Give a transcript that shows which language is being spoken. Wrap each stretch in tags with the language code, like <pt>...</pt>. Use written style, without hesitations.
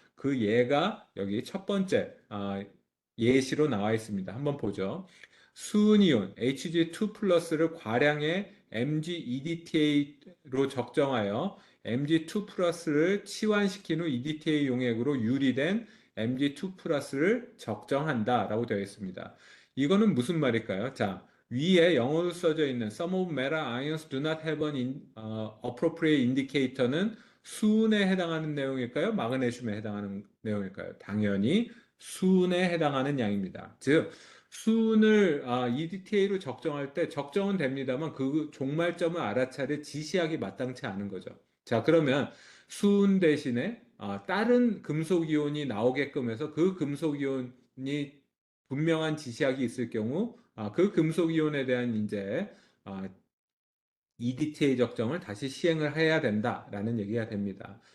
<ko>그 예가 여기 첫 번째 예시로 나와 있습니다. 한번 보죠. 수은이온 Hg2 플러스를 과량의 MgEDTA로 적정하여 Mg2 플러스를 치환시킨 후 EDTA 용액으로 유리된 Mg2 플러스를 적정한다라고 되어 있습니다. 이거는 무슨 말일까요? 자, 위에 영어로 써져 있는</ko> <en>Some of metal ions do not have an appropriate indicator는</en> <ko>수은에 해당하는 내용일까요? 마그네슘에 해당하는 내용일까요? 당연히 수은에 해당하는 양입니다. 즉, 수은을 EDTA로 적정할 때 적정은 됩니다만 그 종말점을 알아차릴 지시하기 마땅치 않은 거죠. 자, 그러면 수은 대신에 다른 금속 이온이 나오게끔 해서 그 금속 이온이 분명한 지시학이 있을 경우 그 금속 이온에 대한 이제 EDTA 적정을 다시 시행을 해야 된다라는 얘기가 됩니다.</ko>